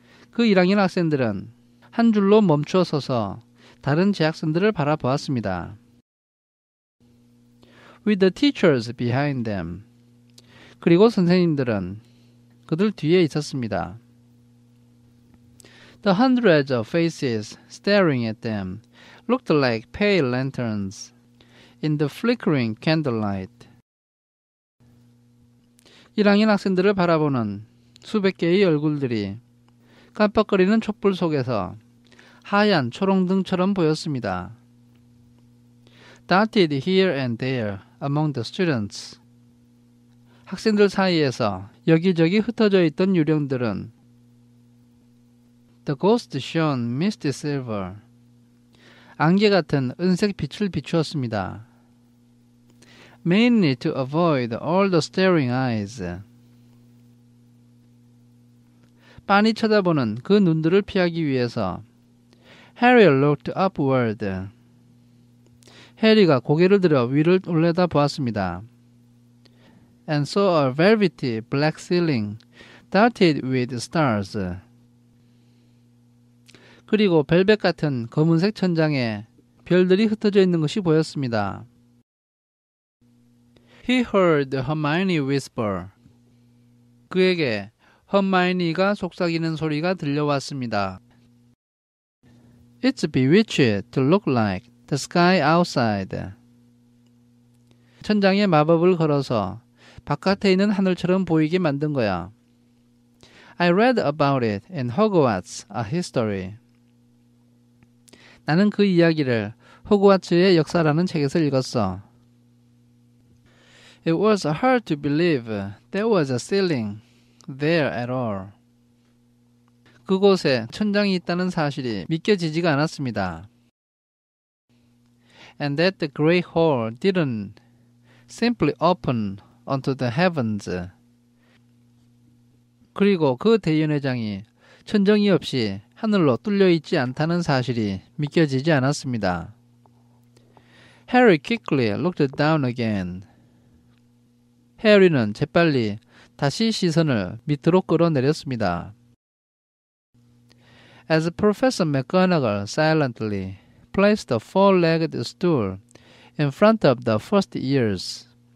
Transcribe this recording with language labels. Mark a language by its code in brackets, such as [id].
[ko] 그 1학년 학생들은 한 줄로 멈추어 서서 다른 재학생들을 바라보았습니다. [en] With the teachers behind them. [ko] 그리고 선생님들은 그들 뒤에 있었습니다. [en] The hundreds of faces staring at them looked like pale lanterns in the flickering candlelight. [ko] 1학년 학생들을 바라보는 수백 개의 얼굴들이 깜빡거리는 촛불 속에서 하얀 초롱등처럼 보였습니다. [en] Dotted here and there among the students. [ko] 학생들 사이에서 여기저기 흩어져 있던 유령들은 [en] The ghost shone misty silver. [ko] 안개 같은 은색 빛을 비추었습니다. [en] Mainly to avoid all the staring eyes. [ko] 빤히 쳐다보는 그 눈들을 피하기 위해서 [en] Harry looked upward. [ko] 해리가 고개를 들어 위를 올려다 보았습니다. [en] And saw a velvety black ceiling dotted with stars. [ko] 그리고 벨벳 같은 검은색 천장에 별들이 흩어져 있는 것이 보였습니다. [en] He heard Hermione whisper. [ko] 그에게 허마이니가 속삭이는 소리가 들려왔습니다. [en] It's bewitched to look like the sky outside. [ko] 천장에 마법을 걸어서 바깥에 있는 하늘처럼 보이게 만든 거야. [en] I read about it in Hogwarts, a history. [ko] 나는 그 이야기를 호그와츠의 역사라는 책에서 읽었어. [en] It was hard to believe there was a ceiling there at all. [ko] 그곳에 천장이 있다는 사실이 믿겨지지가 않았습니다. [en] And that the great hall didn't simply open onto the heavens. [ko] 그리고 그 대연회장이 천정이 없이 하늘로 뚫려 있지 않다는 사실이 믿겨지지 않았습니다. [en] Harry quickly looked down again. [ko] 해리는 재빨리 다시 시선을 밑으로 끌어내렸습니다. [en] As Professor McGonagall silently placed a four-legged stool in front of the first years.